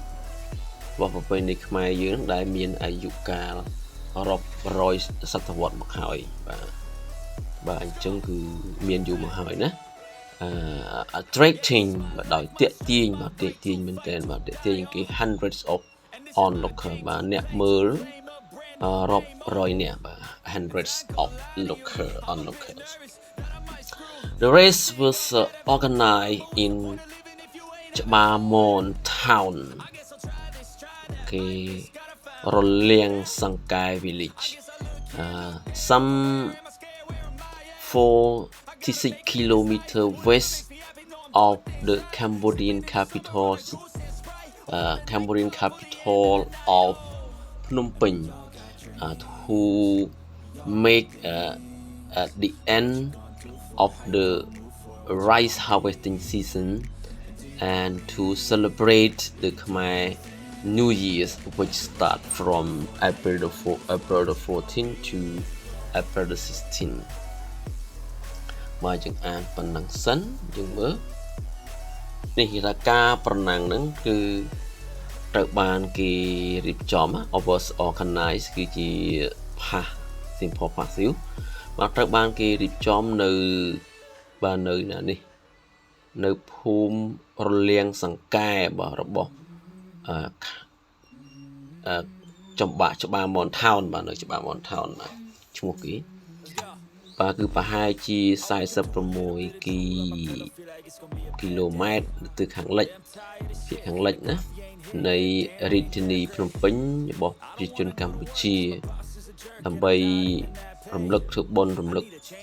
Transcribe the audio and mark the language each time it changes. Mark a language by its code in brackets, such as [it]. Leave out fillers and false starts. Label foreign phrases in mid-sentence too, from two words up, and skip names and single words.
[km] ខ្មែរយើងដែលមានអាយុកាលរាប់រយសតវត្សមកហើយបាទអញ្ចឹងគឺមានយូរមកហើយណាattracting បាទដោយទាក់ទាញមែនទែនបាទទាក់ទាញគេ [en] hundreds of onlookers [km] បាទអ្នកមើលរាប់រយនាក់បាទ [en] hundreds of onlookers. The race was organized in Chbamon town គេរលៀងសង្កែ village some 46 kilometers west of the Cambodian capital of Phnom Penh to make at the end of the rice harvesting season and to celebrate the Khmer New Year's which start from April the 14th to April the 16th [km] មកយើងអានប៉ុណ្ណឹងសិនយើងមើលនេះគេថាការប្រណាំងហ្នឹងគឺត្រូវបានគេរៀបចំ [en] was organized [km] គឺជា [en] past simple passive [km] បាទត្រូវបានគេរៀបចំនៅបាទនៅណានេះនៅភូមិរលៀងសង្កែបាទរបស់ ច្បារមនថោនបាទនៅច្បារមនថោនបាទឈ្មោះគេបាទគឺប្រហែលជា46គីឡូម៉ែត្រទៅខាងលិចភាគខាងលិចណានៃរាជធានីភ្នំពេញរបស់ប្រជាជនកម្ពុជាដើម្បីរំលឹកធ្វើបុណ្យរំលឹក